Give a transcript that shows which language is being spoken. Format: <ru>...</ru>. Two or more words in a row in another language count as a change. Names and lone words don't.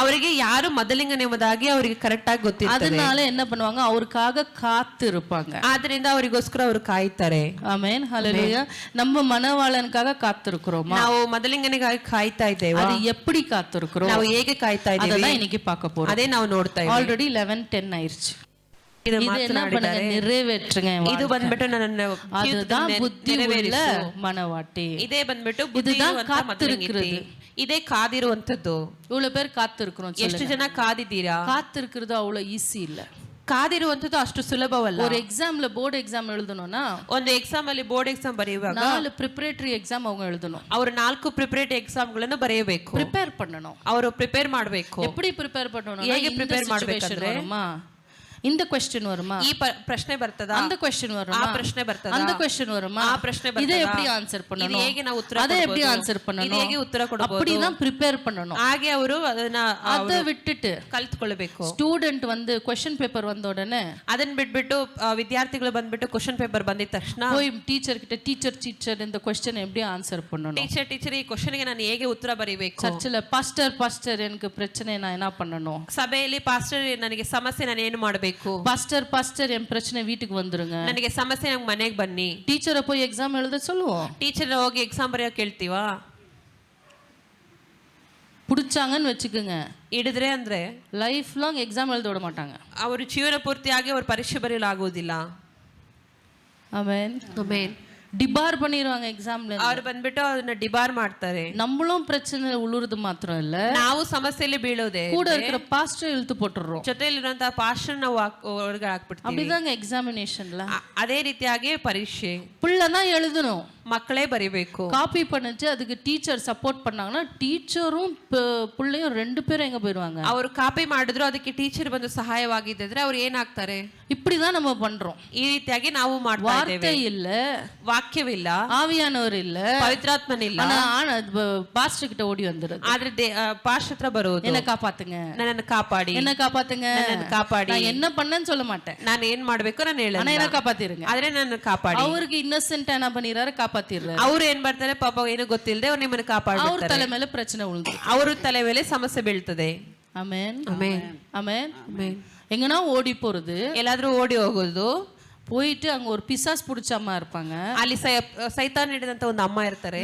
<kn>ಅವರಿಗೆ ಯಾರು ಮೊದಲಿಂಗನ ಎಂಬುದಾಗಿ ಅವರಿಗೆ ಕರೆಕ್ಟ್ ಆಗಿ ಗೊತ್ತಿರ್ತದೆ.</kn> <ta>அதனால என்ன பண்ணுவாங்க, அவருக்காக காத்து இருப்பாங்க.</ta> <kn>ಆದ್ರಿಂದ ಅವರಿಗೋಸ್ಕರ ಅವರು ಕಾಯ್ತಾರೆ.</kn> <ta>ஆமென், ஹalleluya. நம்ம மனவாளனுக்காக காத்திருக்கிறோமா?</ta> <kn>ನಾವು ಮೊದಲಿಂಗನಿಗಾಗಿ ಕಾಯ್ತಾ ಇದ್ದೇವೆ.</kn> <ta>அது எப்படி காத்திருக்கிறோம்,</ta> <kn>ನಾವು ಹೇಗೆ ಕಾಯ್ತಾ ಇದ್ದೇವೆ,</kn> <ta>ಅದನ್ನ இன்னைக்கு பார்க்க போறோம்.</ta> <kn>ಅದೇ ನಾವು ನೋಡ್ತಾ ಇದ್ದೇವೆ.</kn> <ta>ஆல்ரெடி 11:10 ஆயிருச்சு.</ta> <kn>ಇದು</kn> <ta>என்ன பண்ணுங்க, நிறைவேற்றுங்க.</ta> <kn>ಇದು ಬಂದ್ಬಿಟ್ಟು ನನ್ನ</kn> <ta>அதுதான் புத்தி உள்ள மனவாட்டி.</ta> <kn>ಇದೇ ಬಂದ್ಬಿಟ್ಟು ಬುದ್ಧಿವಂತ ಮೊದಲಿಂಗತಿ. ಇದೇ ಕಾದಿರುವಂತದ್ದು.</kn> <ta>இவ்வளவு பேர் காத்திருக்கிறோம்.</ta> <kn>ಎಷ್ಟು ಜನ ಕಾದಿದ್ದೀರಾ?</kn> <ta>காத்திருக்கிறது அவ்வளவு ஈஸி இல்ல.</ta> <kn>ಕಾದಿರುವಂತದ್ದು ಅಷ್ಟು ಸುಲಭವಲ್ಲ.</kn> <ta>ஒரு எக்ஸாம்ல</ta> <en>board exam</en> <ta>எழுதணும்னா,</ta> <kn>ಒಂದು ಎಕ್ಸಾಮ್ ಅಲ್ಲಿ</kn> <en>board exam</en> <kn>ಬರೆಯುವಾಗ</kn> <ta>4</ta> <en>preparatory exam</en> <ta>அவங்க எழுதணும்.</ta> <kn>ಅವರು 4</kn> <en>preparatory exam</en> <kn>ಗಳನ್ನು ಬರೆಯಬೇಕು.</kn> <ta>ಪ್ರಿಪೇರ್ பண்ணணும்.</ta> <kn>ಅವರು ಪ್ರಿಪೇರ್ ಮಾಡಬೇಕು.</kn> <ta>எப்படி ಪ್ರಿಪೇರ್ பண்ணணும்?</ta> <kn>ಹೇಗೆ ಪ್ರಿಪೇರ್ ಮಾಡಬೇಕಂದ್ರೆ,</kn> <ta>இந்த क्वेश्चन வருமா,</ta> <kn>ಈ ಪ್ರಶ್ನೆ ಬರ್ತದಾ,</kn> <ta>அந்த क्वेश्चन வருமா,</ta> <kn>ಆ ಪ್ರಶ್ನೆ ಬರ್ತದಾ,</kn> <ta>அந்த क्वेश्चन வருமா,</ta> <kn>ಆ ಪ್ರಶ್ನೆ ಬರ್ತದಾ,</kn> <ta>இதை எப்படி ಆನ್ಸರ್ பண்ணணும்,</ta> <kn>ಇದು ಹೇಗೆ ನಾವು ಉತ್ತರ</kn> <ta>அதை</ta> <kn>ಕೊಡಬಹುದು,</kn> <ta>எப்படி ಆನ್ಸರ್ பண்ணணும்,</ta> <kn>ಇದು ಹೇಗೆ ಉತ್ತರ ಕೊಡಬಹುದು,</kn> <ta>அப்படி தான் ಪ್ರಿಪೇರ್ பண்ணணும்.</ta> <kn>ಹಾಗೆ ಅವರು ಅದನ್ನ</kn> <ta>அதை விட்டுட்டு</ta> <kn>ಕಲಿತುಕೊಳ್ಳಬೇಕು.</kn> <ta>ಸ್ಟೂಡೆಂಟ್ வந்து</ta> <en>question paper</en> <ta>வந்த உடனே</ta> <kn>ಅದನ್ನ ಬಿಟ್ಬಿಟ್ಟು ವಿದ್ಯಾರ್ಥಿಗಳು ಬಂದ್ಬಿಟ್ಟು</kn> <en>question paper</en> <kn>ಬಂದಿದ ತಕ್ಷಣ</kn> <ta>போய் ಟೀಚರ್ கிட்ட ಟೀಚರ್ இந்த क्वेश्चन எப்படி ಆನ್ಸರ್ பண்ணணும்,</ta> <kn>ಟೀಚರ್ ಈ ಕ್ವೆಶ್ಚನ್ಗೆ ನಾನು ಹೇಗೆ ಉತ್ತರ ಬರೀಬೇಕು,</kn> <ta>ಚರ್ಚಿல ಪಾಸ್ಟರ್ எனக்கு பிரச்சனை நான் என்ன பண்ணணும்,</ta> <kn>ಸಭೆಯಲ್ಲಿ ಪಾಸ್ಟರ್ ನನಗೆ ಸಮಸ್ಯೆ ನಾನು ಏನು ಮಾಡಬೇಕು,</kn> <ta>பாஸ்டர் என் பிரச்சனை வீட்டுக்கு வந்துருங்க,</ta> <kn>ನನಗೆ ಸಮಸ್ಯೆ ನಂಗೆ ಮನೆಗೆ ಬನ್ನಿ.</kn> <ta>ಟೀಚರ್ போய் எக்ஸாம் எழுத சொல்லுவோம்.</ta> <kn>ಟೀಚರ್ ಹೋಗಿ ಎಕ್ಸಾಮ್ ಬರೆಯೋ ಕೇಳ್ತೀವಾ?</kn> <ta>பிடிச்சாங்கன்னு வச்சுக்கோங்க,</ta> <kn>ಹಿಡಿದ್ರೆ ಅಂದ್ರೆ</kn> <en>life long exam</en> <ta>எழுத விட மாட்டாங்க.</ta> <kn>ಅವರು ಜೀವನ ಪೂರ್ತಿಯಾಗಿ ಅವರು ಪರೀಕ್ಷೆ ಬರೆಯಲು ಆಗುವುದಿಲ್ಲ. ಆಮೆನ್, ಆಮೆನ್.</kn> <ta>டிபார் பண்ணிடுவாங்க எக்ஸாம்ல.</ta> <kn>ಅವ್ರು ಬಂದ್ಬಿಟ್ಟು ಅದನ್ನ ಡಿಬಾರ್ ಮಾಡ್ತಾರೆ.</kn> <ta>நம்மளும் பிரச்சனை</ta> <kn>ಉಳುறது ಮಾತ್ರ ಇಲ್ಲ, ನಾವು ಸಮಸ್ಯೆಯಲ್ಲಿ ಬೀಳೋದೆ,</kn> <ta>கூட இருக்கிற பாஸ்டர் இழுத்து போட்டுறோம்.</ta> <kn>ಜೊತೆಯಲ್ಲಿರುವಂತಹ ಪಾಸ್ಟರ್ ನಾವು ಹೊರಗೆ ಹಾಕ್ಬಿಡ್ತೀವಿ.</kn> <ta>அப்படிதாங்க எக்ஸாமினேஷன்ல.</ta> <kn>ಅದೇ ರೀತಿಯಾಗಿ ಪರೀಕ್ಷೆ</kn> <ta>பிள்ளைதான் எழுதணும்,</ta> <kn>ಮಕ್ಕಳೇ ಬರಿಬೇಕು.</kn> <ta>காப்பி பண்ணிச்சு அதுக்கு</ta> <en>teacher support</en> <ta>பண்ணாங்கன்னா டீச்சரும் பிள்ளையும் 2 பேரும் எங்க போயிடுவாங்க.</ta> <kn>ಅವರು ಕಾಪಿ ಮಾಡಿದ್ರು ಅದಕ್ಕೆ ಟೀಚರ್ ಬಂದು ಸಹಾಯವಾಗಿದ್ದರೆ ಅವ್ರು ಏನಾಗ್ತಾರೆ?</kn> <ta>இப்படிதான் நம்ம பண்றோம்.</ta> <kn>ಈ ರೀತಿಯಾಗಿ ನಾವು ಮಾಡ್ತಾ ಇದ್ದೇವೆ.</kn> <ta>வார்த்தை இல்ல,</ta> <kn>ವಾಕ್ಯವಿಲ್ಲ,</kn> <ta>ஆவியானவர் இல்ல,</ta> <kn>ಪವಿತ್ರಾತ್ಮನಿಲ್ಲ.</kn> <ta>ஆனா பாஸ்டர் கிட்ட ஓடி வந்துருது.</ta> <kn>ಆದ್ರೆ ಪಾಸ್ಟರ್ ಹತ್ರ ಬರುವುದು,</kn> <ta>என்ன காப்பாத்துங்க,</ta> <kn>ನನ್ನನ್ನು ಕಾಪಾಡಿ,</kn> <ta>என்ன காப்பாத்துங்க,</ta> <kn>ನನ್ನನ್ನು ಕಾಪಾಡಿ.</kn> <ta>நான் என்ன பண்ணேன்னு சொல்ல மாட்டேன்,</ta> <kn>ನಾನು ಏನ್ ಮಾಡ್ಬೇಕು ನಾನು ಹೇಳಲ್ಲ,</kn> <ta>ஆனா என்ன காப்பாத்திருங்க.</ta> <kn>ಆದ್ರೆ ನನ್ನ ಕಾಪಾಡಿ.</kn> <ta>அவருக்கு ಇನ್ನಸೆಂಟ್ என்ன பண்ணிறாரு, ಕಾಪಾತಿರ್றாரு.</ta> <kn>ಅವ್ರು ಏನ್ ಮಾಡ್ತಾರೆ, ಪಾಪ ಏನು ಗೊತ್ತಿಲ್ಲದೆ ಅವ್ರು ನಿಮ್ಮನ್ನು ಕಾಪಾಡ್ತಾರೆ. ಅವ್ರ ತಲೆ ಮೇಲೆ ಪ್ರಶ್ನೆ ಉಳಿದು, ಅವ್ರ ತಲೆ ಮೇಲೆ ಸಮಸ್ಯೆ ಬೀಳ್ತದೆ. ಆಮೆನ್, ಆಮೆನ್, ಆಮೆನ್, ಆಮೆನ್.</kn> <ta>எங்கனா ஓடி போறது,</ta> <kn>ಎಲ್ಲಾದ್ರೂ ಓಡಿ ಹೋಗೋದು,</kn> <ta>போயிட்டு அங்க ஒரு பிசாஸ் பிடிச்ச அம்மா இருப்பாங்க,</ta> <kn>ಅಲ್ಲಿ ಸೈತಾನ್ ಹಿಡಿದಂತ ಒಂದು ಅಮ್ಮ ಇರ್ತಾರೆ.</kn>